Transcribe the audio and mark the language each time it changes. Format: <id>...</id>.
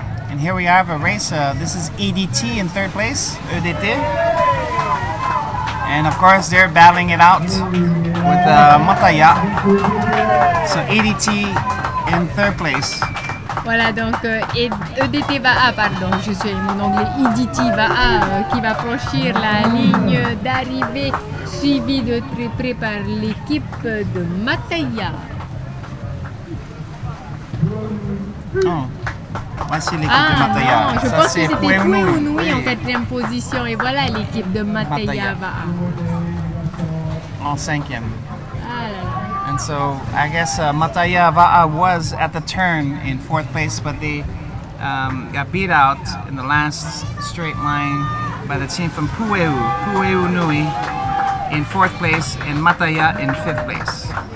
<en>And here we have a race, this is EDT in third place, EDT. And of course, they're battling it out with Mataya. So EDT in third place.</en> <fr>Voilà, donc EDT va A, pardon, je suis mon anglais, EDT va A, qui va franchir la ligne d'arrivée, suivi de très près par l'équipe de Mataya. Oh, voici l'équipe de Mataya. Non, je Ça, pense que c'est c'était Pueunui. Pueunui en quatrième position, et voilà l'équipe de Mataya Mataya. va A. En cinquième. Ah là là.</fr> <en>And so I guess Mataya Va'a was at the turn in fourth place, but they got beat out in the last straight line by the team from Pueu Nui in fourth place and Mataya in fifth place.</en>